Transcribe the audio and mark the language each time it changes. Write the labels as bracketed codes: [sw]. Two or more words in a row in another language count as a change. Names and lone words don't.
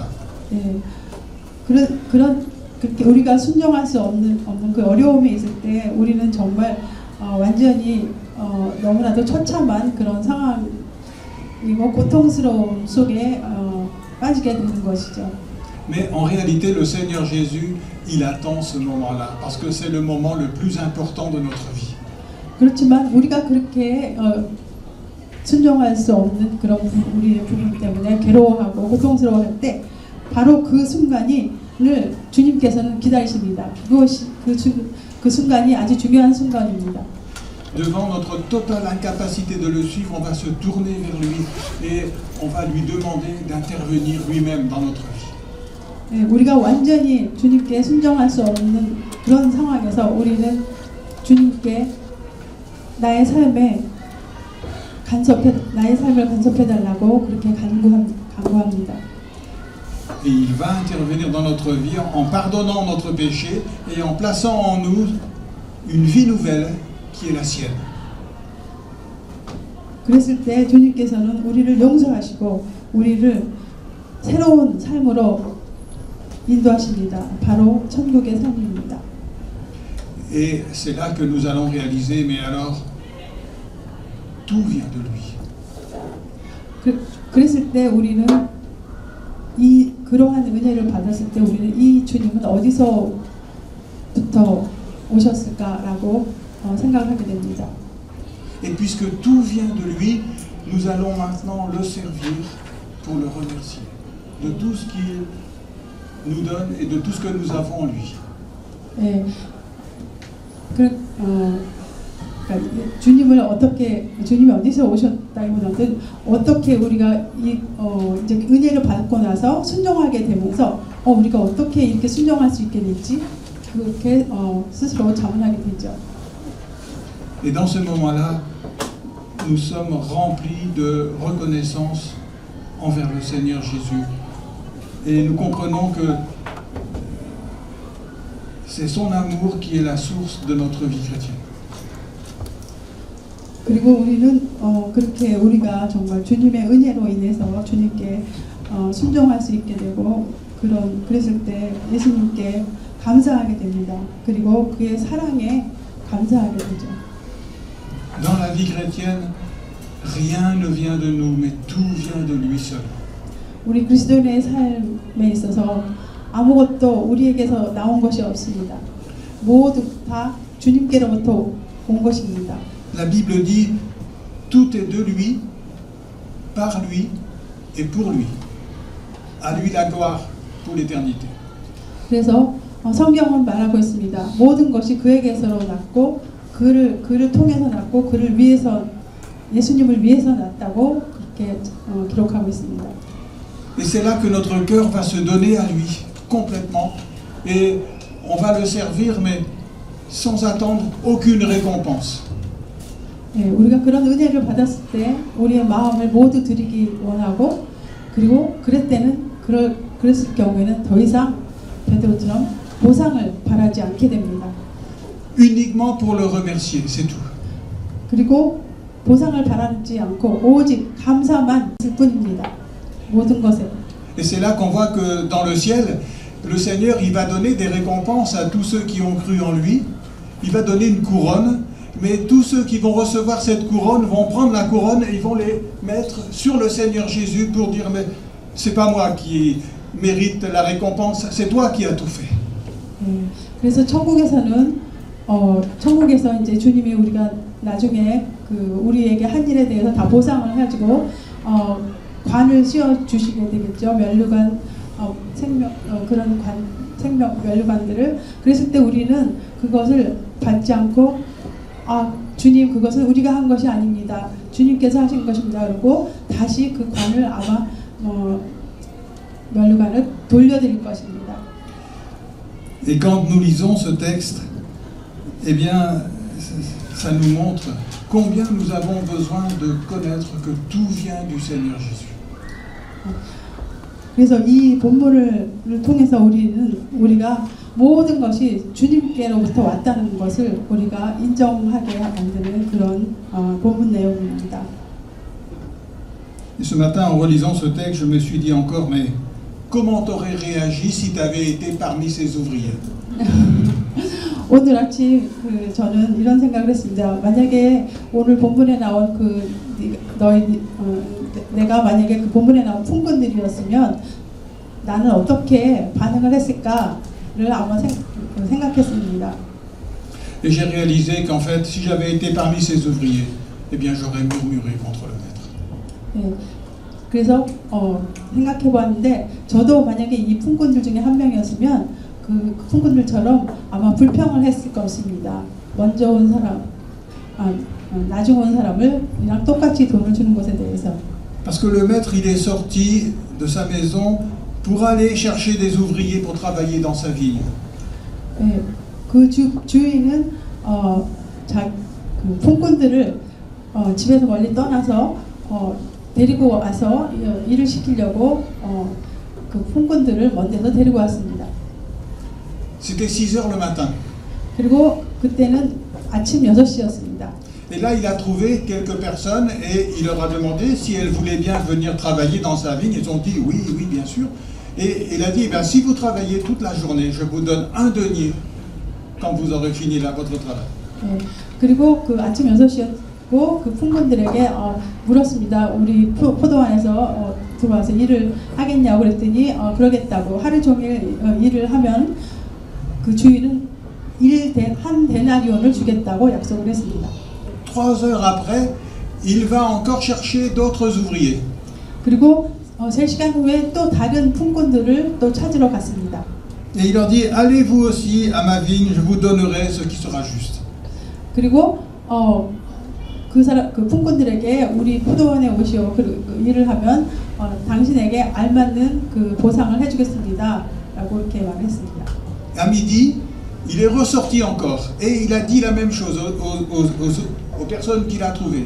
[ko] 네, 그렇게 우리가 순종할 수 없는 그 어려움이 있을 때 우리는 정말 완전히 너무나도 처참한 그런 상황에 그리고 고통스러움 속에 빠지게 되는 것이죠. [fr] Mais en réalité, le Seigneur Jésus, il attend ce moment-là, parce que c'est le moment le plus important de notre vie. [ko] 그렇지만 우리가 그렇게 순종할 수 없는 그런 우리의 부분 때문에 괴로워하고 고통스러워할 때 바로 그 순간을 주님께서는 기다리십니다. 그것이 그 순간이 아주 중요한 순간입니다. [fr] Devant notre totale incapacité de le suivre, on va se tourner vers lui et on va lui demander d'intervenir lui-même dans notre vie. [ko] 네, 우리가 완전히 주님께 순종할 수 없는 그런 상황에서 우리는 주님께 나의 삶을 간섭해 달라고 그렇게 간구합니다. [fr] Et il va intervenir dans notre vie en pardonnant notre péché et en plaçant en nous une vie nouvelle qui est la sienne. [ko] 그랬을 때 주님께서는 우리를 용서하시고 우리를 새로운 삶으로 인도하십니다. 바로 천국의 삶입니다. [fr] Et c'est là que nous allons réaliser, mais alors, tout vient de lui. [ko] 그랬을 때 우리는 그러한 은혜를 받았을 때 우리는 이 주님은 어디서부터 오셨을까라고 생각하게 됩니다. [fr] Et puisque tout vient de lui, nous allons maintenant le servir pour le remercier de tout ce qu'il nous donne et de tout ce que nous avons en lui. [ko] 네, 주님이 어디서 오셨다기보다는 어떻게 우리가 이제 은혜를 받고 나서 순종하게 되면서 우리가 어떻게 이렇게 순종할 수 있게 될지 그렇게 스스로 자문하게 되죠. [fr] Et dans ce moment-là, nous sommes remplis de reconnaissance envers le Seigneur Jésus. Et nous comprenons que c'est son amour qui est la source de notre vie chrétienne. [ko] 그리고 우리는 그렇게 우리가 정말 주님의 은혜로 인해서 주님께 순종할 수 있게 되고 그랬을 때 예수님께 감사하게 됩니다. 그리고 그의 사랑에 감사하게 되죠. [fr] Dans la vie chrétienne, rien ne vient de nous, mais tout vient de lui seul. [ko] 우리 그리스도인의 삶에 있어서 아무것도 우리에게서 나온 것이 없습니다. 모두 다 주님께로부터 온 것입니다. [fr] La Bible dit, tout est de lui, par lui et pour lui. À lui la gloire pour l'éternité. [ko] 그래서 성경은 말하고 있습니다. 모든 것이 그에게서로 났고 그를 통해서 났고 그를 위해서 예수님을 위해서 났다고 그렇게 기록하고 있습니다. [fr] Et c'est là que notre cœur va se donner à lui complètement et on va le servir mais sans attendre aucune récompense. [ko] 네, 우리가 그런 은혜를 받았을 때 우리의 마음을 모두 드리기 원하고 그리고 그랬을 경우에는 더 이상 베드로처럼 보상을 바라지 않게 됩니다. [fr] Uniquement pour le remercier, c'est tout. [ko] 그리고 보상을 바라지 않고 오직 감사만 할 뿐입니다. 모든 것에. [fr] Et c'est là qu'on voit que dans le ciel, le Seigneur, il va donner des récompenses à tous ceux qui ont cru en lui. Il va donner une couronne, mais tous ceux qui vont recevoir cette couronne vont prendre la couronne et ils vont les mettre sur le Seigneur Jésus pour dire mais c'est pas moi qui mérite la récompense, c'est toi qui as tout fait. [ko] 그래서 천국에서 이제 주님이 우리가 나중에 우리에게 한 일에 대해서 다 보상을 해가지고 관을 씌워 주시게 되겠죠. 면류관 그런 면류관들을 그랬을 때 우리는 그것을 받지 않고 주님 그것은 우리가 한 것이 아닙니다. 주님께서 하신 것입니다. 그러고 다시 그 관을 아마 면류관을 돌려드릴 것입니다. [fr] Et quand nous lisons ce texte, eh bien, ça nous montre combien nous avons besoin de connaître que tout vient du Seigneur Jésus. [ko] 그래서 이 본문을 통해서 우리가 모든 것이 주님께로부터 왔다는 것을 우리가 인정하게 만드는 그런 본문 내용입니다. [fr] Et ce matin, en relisant ce texte, je me suis dit encore, mais comment t'aurais réagi si tu avais été parmi ces ouvriers? [ko] 오늘 아침 저는 이런 생각을 했습니다. 만약에 오늘 본문에 나온 내가 만약에 그 본문에 나온 풍군들이었으면 나는 어떻게 반응을 했을까를 한번 생각했습니다. [fr] Et j'ai réalisé qu'en fait, si j'avais été parmi ces ouvriers, eh bien j'aurais murmuré contre le maître. [ko] 네, 그래서 생각해봤는데 저도 만약에 이 풍군들 중에 한 명이었으면 그 풍군들처럼 아마 불평을 했을 것입니다. 먼저 온 사람, 나중 온 사람을 그냥 똑같이 돈을 주는 것에 대해서. [fr] Parce que le maître, il est sorti de sa maison pour aller chercher des ouvriers pour travailler dans sa vigne. [ko] 네, 그 주인은 그 풍군들을 집에서 멀리 떠나서 데리고 와서 일을 시키려고 그 풍군들을 먼 데서 데리고 왔습니다. [fr] C'était 6h le matin. [ko] 그리고 그때는 아침 6시였습니다. [fr] Et là, il a trouvé quelques personnes et il leur a demandé si elles voulaient bien venir travailler dans sa vigne. Ils ont dit oui, oui, bien sûr. Et il a dit, si vous travaillez toute la journée, je vous donne 1 denier quand vous aurez fini là votre travail. [ko] 네, 그리고 그 아침 6시였고 그 풍군들에게 물었습니다. 우리 포도원에서 들어와서 일을 하겠냐고 그랬더니 그러겠다고 하루 종일 일을 하면 그 주인은 한 데나리온을 주겠다고 약속을 했습니다. [fr] 3 heures après, il va encore chercher d'autres ouvriers. [ko] 그리고 3시간 후에 또 다른 풍군들을 또 찾으러 갔습니다. [fr] Et il leur dit, allez vous aussi à ma vigne, je vous donnerai ce qui sera juste. [ko] 그리고 그 풍군들에게 우리 포도원에 오시오. 그 일을 하면 당신에게 알맞는 그 보상을 해주겠습니다.라고 이렇게 말했습니다. [fr] À midi, il est ressorti encore et il a dit la même chose aux personnes qu'il a trouvées.